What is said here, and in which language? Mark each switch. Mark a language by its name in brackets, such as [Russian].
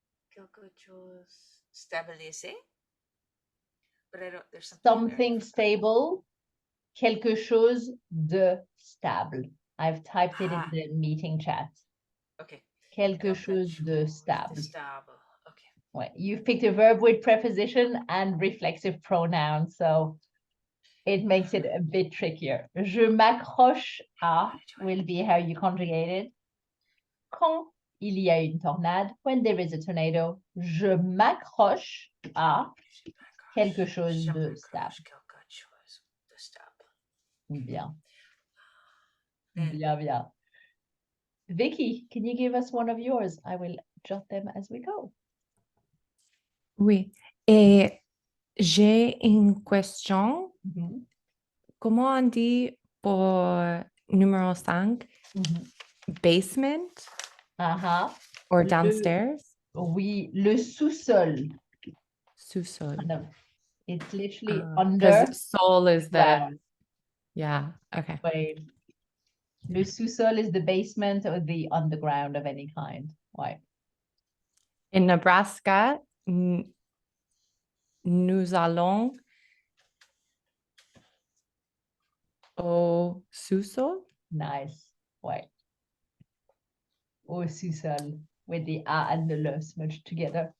[French] Quelque chose stabilisé. [English] But I don't, there's something in there. Something stable, [French] quelque chose de stable. [English] I've typed it in the meeting chat. Okay. [French] Quelque chose de stable. [English] Stable. Okay. [French] Ouais. [English] You've picked a verb with preposition and reflexive pronoun, so it makes it a bit trickier. [French] Je m'accroche à [English] will be how you conjugate it. [French] Quand il y a une tornade, [English] when there is a tornado, [French] je m'accroche à quelque chose de stable. Quelque chose de stable. Bien. [English] Then, [French] Bien, bien. [English] Vicky, can you give us one of yours? I will jot them as we go. [French] Oui. Et j'ai une question. Mhm. Comment on dit pour numéro 5? [English] Basement Aha. or [French] Le- [English] downstairs? [French] Oui, le sous-sol. Sous-sol. [English] Kind of. It's literally under Because sol is the, ground. yeah, okay. Wait. Le sous-sol is the basement or the underground of any kind. Why? [French] In Nebraska, nous allons au sous-sol. [English] Nice. Why? Au sous-sol with the A and the le smudged together.